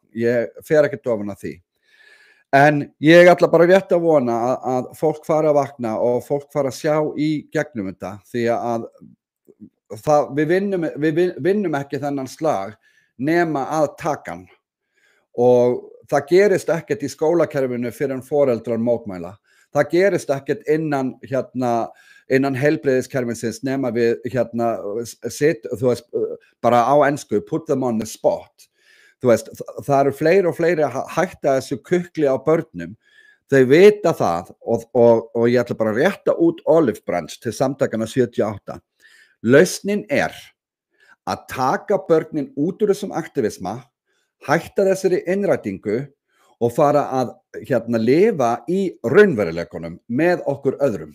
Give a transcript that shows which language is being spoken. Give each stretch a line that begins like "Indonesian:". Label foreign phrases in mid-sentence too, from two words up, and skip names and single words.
Icelandic: Ég fer ekkert ofan að því. En ég ætla bara rétt að vona að fólk fara að vakna og fólk fara að sjá í gegnum þetta, því að við vinnum ekki þennan slag nema að taka hann. Og það gerist ekkert í skólakerfinu fyrir en foreldrar mótmæla. Það gerist ekkert innan heilbrigðiskerfisins nema við þú veist, bara á ensku,
English: put them on the spot.
Icelandic: Þú veist, það eru fleiri og fleiri að hætta þessu kukli á börnum. Þau vita það og ég ætla bara að rétta út
English: olive branch
Icelandic: til samtakana 78. Lausnin að taka börnin út úr þessum aktivisma, hætta þessari innrætingu og fara að lifa í raunveruleikunum með okkur öðrum.